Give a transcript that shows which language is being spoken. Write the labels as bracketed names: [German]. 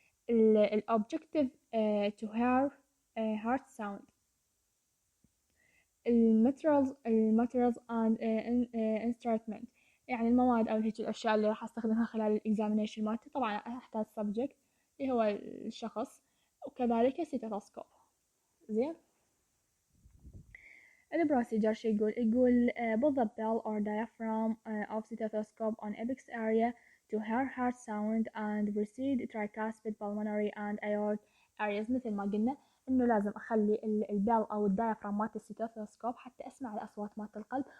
[English] الاوبجكتيف to hear heart sound. [Arabic] الماتيريالز [English] and instrument، [Arabic] يعني المواد او هيك الاشياء اللي راح استخدمها خلال الاكزامينيشن مالتي. طبعا احتاج subject اللي هو الشخص، وكذلك ستيتوسكوب. زين. البروسيجر شو يقول [English] put the bell or diaphragm of stethoscope on apex area to hear heart sound and proceed tricuspid pulmonary and aortic areas. [Arabic] مثل ما قلنا انه لازم اخلي البيل او الدايفرام مالت الستيثوسكوب حتى اسمع الاصوات مالت القلب.